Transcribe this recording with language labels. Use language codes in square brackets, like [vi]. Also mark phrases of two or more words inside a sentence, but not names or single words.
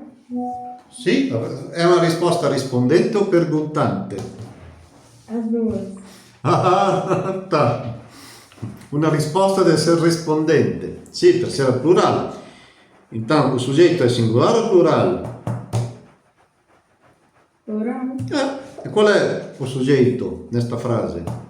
[it] Sì, è una risposta rispondente o perguntante? [pt] As duas. Ah, tá. [it] Una risposta deve essere rispondente. Sì, per essere plurale. [pt] Então, o sujeito [it] è singolare o plurale? [pt] Plural. E qual è o sujeito nesta frase?